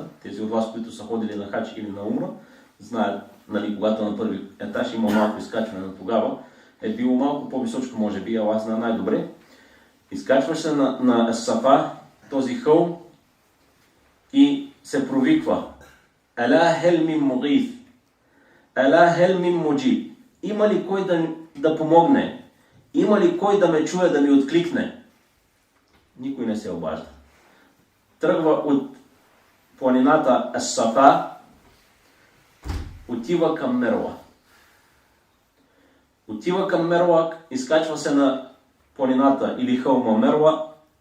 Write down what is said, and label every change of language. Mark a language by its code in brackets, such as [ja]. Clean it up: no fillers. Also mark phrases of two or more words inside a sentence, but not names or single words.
[bg] Тези от вас, които са ходили на хач или на умра, знаят, когато на първи етаж има малко изкачване, на тогава е било малко по-височко, може би, Аллах знае най-добре. Изкачваш се на Ес-Сафа, този хълм, и се провиква: [ar] ألا هل من مغيث، ألا هل من مجيب. [bg] Има ли кой да помогне? има ли кой да ме чуе, да ми откликне? Никой не се обажда. Тръгва от планината Ес-Сафа, отива към Мерва. Отива към Мерва, изкачва се на планината или хълма Мерва.